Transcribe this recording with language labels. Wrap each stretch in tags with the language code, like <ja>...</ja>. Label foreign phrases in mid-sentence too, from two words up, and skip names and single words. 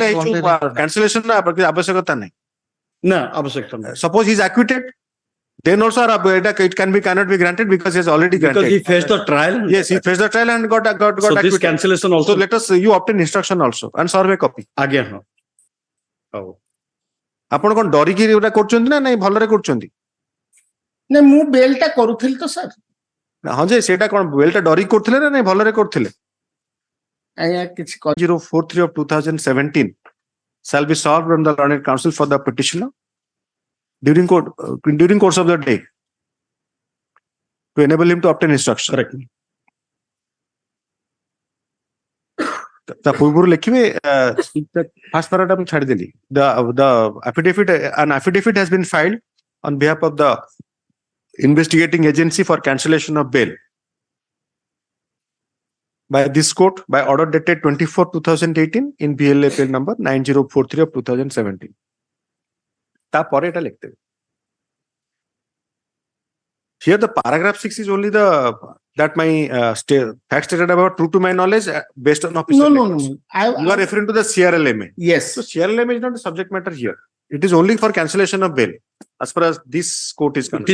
<en>is only</en> <or>cancellation na abasyakata nahi.</or> <en>No, abasyakata. Suppose he is acquitted, then also it cannot be granted because he has already granted. Because he faced the trial. Yes, he faced the trial and got So acquitted. this cancellation also. So let us, you obtain instruction also and serve a copy.</en> <or>Agya, हाँ. Oh. ଆପଣ କଣ ଡରିକି ଏଗୁଡ଼ା କରୁଛନ୍ତି ନା ନାଇଁ ଭଲରେ କରୁଛନ୍ତି? ନା ମୁଁ ବେଲଟା କରୁଥିଲି ତ ସାର୍। ହଁ ଯେ ସେଇଟା କଣ ବେଲଟା ଡରିକି କରୁଥିଲେ ନା ନାଇଁ ଭଲରେ କରୁଥିଲେ? ଆଜ୍ଞା କିଛି</or> <en>043 of 2017 shall be solved from the learned counsel for the petitioner during course of the day to enable him to obtain instruction. Correct.</en> <or>ତା ପୂର୍ବରୁ ଲେଖିବେ ଫାର୍ଷ୍ଟ ପାରାଟା ମୁଁ ଛାଡ଼ିଦେଲି।</or> <en>An affidavit has been filed on behalf of the investigating agency for cancellation of bail by this court by order dated 24/2018 in BLA appeal number 9043 of 2017.</en> <or>ତାପରେ ଏଟା ଲେଖିଦେବେ।</or> <en>Here the paragraph 6 is only that my fact stated about true to my knowledge based on official records. You are referring to the CRLMA. Yes. So CRLMA is not the subject matter here. It is only for cancellation of bail as far as this court is concerned.</en>